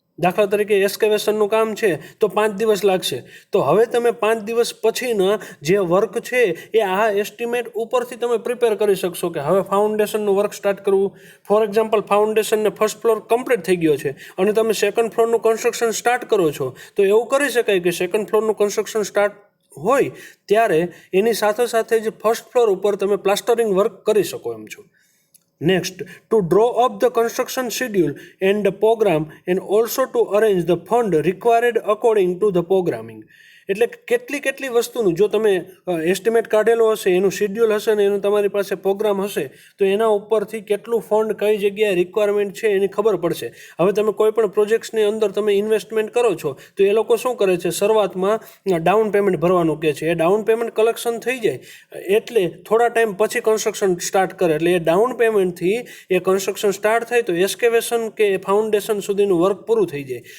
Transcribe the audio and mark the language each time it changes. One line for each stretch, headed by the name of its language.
Gujarati: દાખલા તરીકે એસ્કેવેશનનું કામ છે તો 5 દિવસ લાગશે, તો હવે તમે 5 દિવસ પછીના જે વર્ક છે એ આ એસ્ટિમેટ ઉપરથી તમે પ્રિપેર કરી શકશો કે હવે ફાઉન્ડેશનનું વર્ક સ્ટાર્ટ કરવું. For example ફાઉન્ડેશનને first floor complete થઈ ગયો છે અને તમે સેકન્ડ ફ્લોરનું કન્સ્ટ્રક્શન સ્ટાર્ટ કરો છો, તો એવું કરી શકાય કે સેકન્ડ ફ્લોરનું કન્સ્ટ્રક્શન સ્ટાર્ટ હોય ત્યારે એની સાથે જ ફર્સ્ટ ફ્લોર ઉપર તમે પ્લાસ્ટરિંગ વર્ક કરી શકો એમ છો.
English: Next, to draw up the construction schedule and the program and also to arrange the fund required according to the programming.
Gujarati: એટલે કેટલી વસ્તુનું જો તમે એસ્ટિમેટ કાઢેલો હશે, એનું શેડ્યુલ હશે ને એનું તમારી પાસે પ્રોગ્રામ હશે તો એના ઉપરથી કેટલું ફંડ કઈ જગ્યાએ રિક્વાયરમેન્ટ છે એની ખબર પડશે. હવે તમે કોઈ પણ પ્રોજેક્ટ્સની અંદર તમે ઇન્વેસ્ટમેન્ટ કરો છો તો એ લોકો શું કરે છે, શરૂઆતમાં ડાઉન પેમેન્ટ ભરવાનું કહે છે. એ ડાઉન પેમેન્ટ કલેક્શન થઈ જાય એટલે થોડા ટાઈમ પછી કન્સ્ટ્રક્શન સ્ટાર્ટ કરે, એટલે એ ડાઉન પેમેન્ટથી એ કન્સ્ટ્રક્શન સ્ટાર્ટ થાય તો એસ્કેવેશન કે ફાઉન્ડેશન સુધીનું વર્ક પૂરું થઈ જાય.